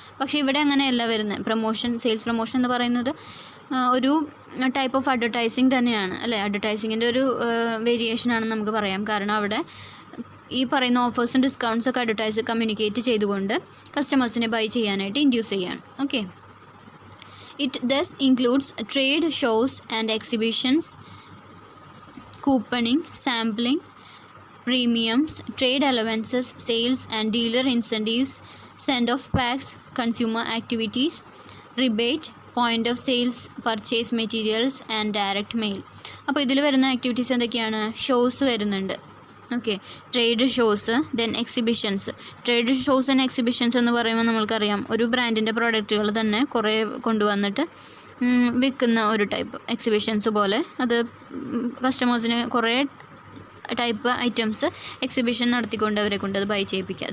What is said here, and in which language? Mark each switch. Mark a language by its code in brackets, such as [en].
[ml] പക്ഷേ ഇവിടെ അങ്ങനെയല്ല വരുന്നത്. സെയിൽസ് പ്രൊമോഷൻ എന്ന് പറയുന്നത് ഒരു ടൈപ്പ് ഓഫ് അഡ്വർടൈസിങ് തന്നെയാണ് അല്ലേ. അഡ്വർടൈസിങ്ങിൻ്റെ ഒരു വേരിയേഷൻ ആണെന്ന് നമുക്ക് പറയാം. കാരണം അവിടെ ഈ പറയുന്ന ഓഫേഴ്സും ഡിസ്കൗണ്ട്സ് ഒക്കെ കമ്മ്യൂണിക്കേറ്റ് ചെയ്തുകൊണ്ട് കസ്റ്റമേഴ്സിനെ ബൈ ചെയ്യാനായിട്ട് ഇൻഡ്യൂസ് ചെയ്യാണ്. Okay. [en] It thus includes trade shows and exhibitions, couponing, sampling, premiums, trade allowances, sales and dealer incentives, send-off packs, consumer activities, rebate, point of sales, purchase materials and direct mail. [ml] അപ്പോൾ ഇതിൽ വരുന്ന activities എന്തൊക്കെയാണ്? Shows വരുന്നുണ്ട്. Okay. Trade shows, then exhibitions. Trade shows and exhibitions എന്ന് പറയുമ്പോൾ നമ്മൾക്കറിയാം ഒരു ബ്രാൻഡിൻ്റെ പ്രോഡക്റ്റുകൾ തന്നെ കുറേ കൊണ്ടുവന്നിട്ട് വിൽക്കുന്ന ഒരു ടൈപ്പ് എക്സിബിഷൻസ് പോലെ. അത് കസ്റ്റമേഴ്സിന് കുറേ ടൈപ്പ് ഐറ്റംസ് എക്സിബിഷൻ നടത്തിക്കൊണ്ട് അവരെ കൊണ്ട് അത് ബൈ ചെയ്യിപ്പിക്കുക.